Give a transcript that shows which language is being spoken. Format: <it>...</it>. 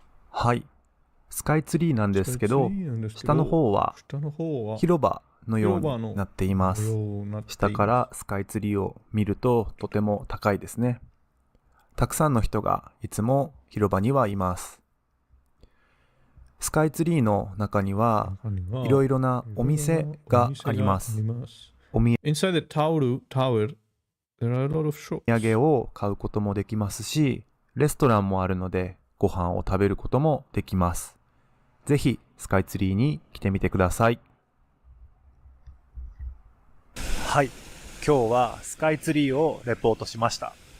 <ja>はい。スカイツリーなんですけど、下の方は広場のようになっています。下からスカイツリーを見るととても高いですね。たくさんの人がいつも広場にはいます。スカイツリーの中にはいろいろなお店があります。</ja> <en>Inside the tower, there are a lot of shops.</en> <ja>お土産を買うこともできますし、レストランもあるのでご飯を食べることもできます。ぜひスカイツリーに来てみてください。はい、今日はスカイツリーをレポートしました。</ja>